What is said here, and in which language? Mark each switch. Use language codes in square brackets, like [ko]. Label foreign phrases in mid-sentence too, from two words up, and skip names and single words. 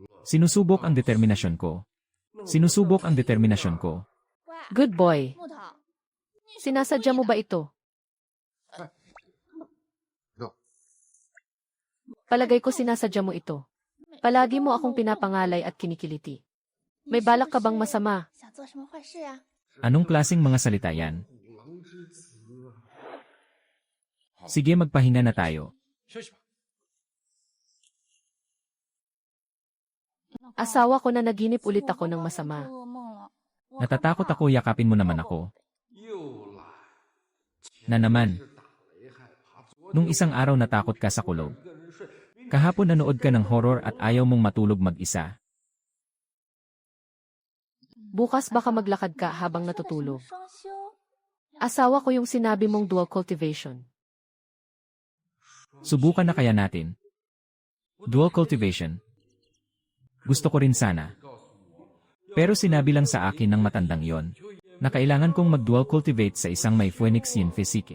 [tl] Sinusubok ang determinasyon ko. Sinusubok ang determinasyon ko. [en] Good boy. [zh] 木头， [tl] Sinasadya mo ba ito? Palagay ko sinasadya mo ito. Palagi mo akong pinapangalay at kinikiliti. May balak ka bang masama? [zh] 想做什么坏事呀？ [tl] Anong klaseng mga salita yan? Sige, magpahinga na tayo. [zh] 休息吧。 [tl] Asawa ko na naginip ulit ako ng masama. [zh] 做噩梦了。 [tl] Natatakot ako, yakapin mo naman ako. [zh] 又来。 [tl] Na naman. Nung isang araw natakot ka sa kulog. Kahapon nanood ka ng horror at ayaw mong matulog mag-isa. Bukas baka maglakad ka habang [zh] 这个什么 [tl] natutulog. [zh] 双休？ [tl] Asawa ko yung sinabi mong [en] dual cultivation. [tl] Subukan na kaya natin. [en] Dual cultivation. [tl] Gusto ko rin sana. Pero sinabi lang sa akin ng matandang yon na kailangan kong mag-dual cultivate sa isang may Phoenix Yin Physique.